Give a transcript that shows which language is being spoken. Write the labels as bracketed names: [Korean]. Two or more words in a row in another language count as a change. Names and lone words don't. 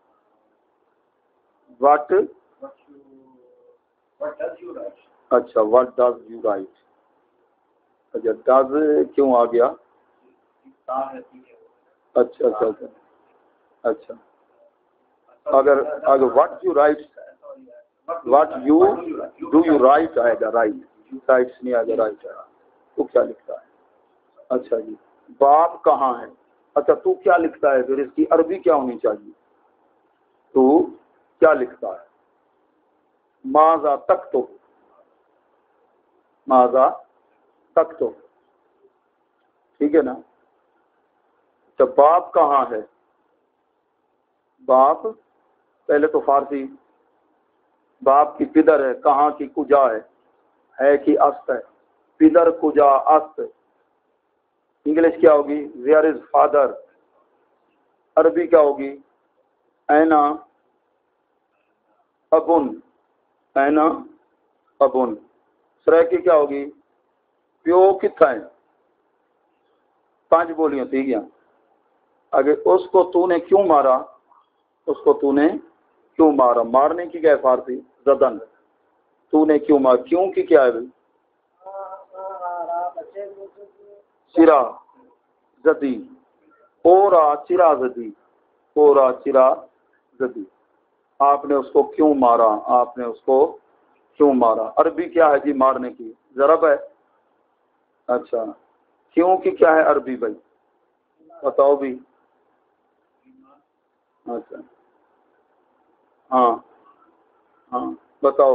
[English] What? اچھا, what does you write۔ [Urdu] اچھا، ڈز کیوں آ گیا؟ اچھا اچھا اچھا اچھا، اگر [English] what you write, what you do you write [Urdu] آئے گا، [English] write writes [Urdu] نہیں آئے گا، رائٹ آئے گا۔ تو کیا لکھتا ہے؟ اچھا جی، باپ کہاں ہے؟ اچھا، تو کیا لکھتا ہے؟ پھر اس کی عربی کیا ہونی چاہیے؟ تو کیا لکھتا ہے؟ [Arabic] ماذا تکتب، ماذا تکتب، [Urdu] ٹھیک ہے نا؟ اچھا، باپ کہاں ہے؟ باپ پہلے تو فارسی، باپ کی پدر ہے، کہاں کی کجا ہے کی است ہے، [Persian] پدر کجا است۔ [Urdu] انگلش کیا ہوگی؟ [English] where is father. [Urdu] عربی کیا ہوگی؟ [Arabic] اینا ابن، اینا ابن۔ [Urdu] سریکی کیا ہوگی؟ [Saraiki] پیو کتھا ہے؟ [Urdu] 5 بولیاں تھی گیا۔ اگر اس کو تو نے کیوں مارا؟ اس کو تو نے کیوں مارا؟ مارنے کی کیا ہے فارسی؟ زدن۔ تو نے کیوں مارا؟ کیوں کی کیا ہے بھائی؟ [Persian] چرا زدی، اورا چرا زدی، اورا چرا زدی۔ [Urdu] آپ نے اس کو کیوں مارا؟ آپ نے اس کو کیوں مارا؟ عربی کیا ہے جی مارنے کی؟ ضرب ہے۔ اچھا، کیوں کی کیا ہے عربی بھائی؟ بتاؤ بھی۔ اچھا، ہاں ہاں بتاؤ۔